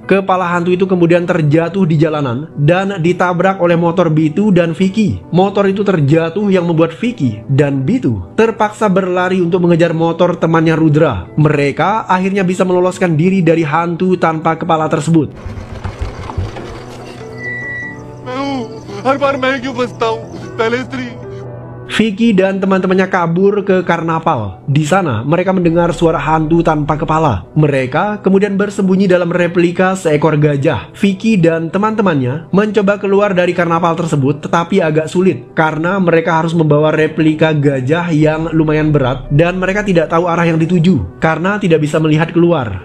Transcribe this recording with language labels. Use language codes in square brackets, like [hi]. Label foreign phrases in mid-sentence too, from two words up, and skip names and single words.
[id] Kepala hantu itu kemudian terjatuh di jalanan dan ditabrak oleh motor Bitu dan Vicky. Motor itu terjatuh yang membuat Vicky dan Bitu terpaksa berlari untuk mengejar motor temannya Rudra. Mereka akhirnya bisa meloloskan diri dari hantu tanpa kepala tersebut. [hi] हर बार मैं क्यों फंसता हूँ पहले स्त्री [id] Vicky dan teman-temannya kabur ke karnaval. Di sana mereka mendengar suara hantu tanpa kepala. Mereka kemudian bersembunyi dalam replika seekor gajah. Vicky dan teman-temannya mencoba keluar dari karnaval tersebut, tetapi agak sulit karena mereka harus membawa replika gajah yang lumayan berat dan mereka tidak tahu arah yang dituju karena tidak bisa melihat keluar.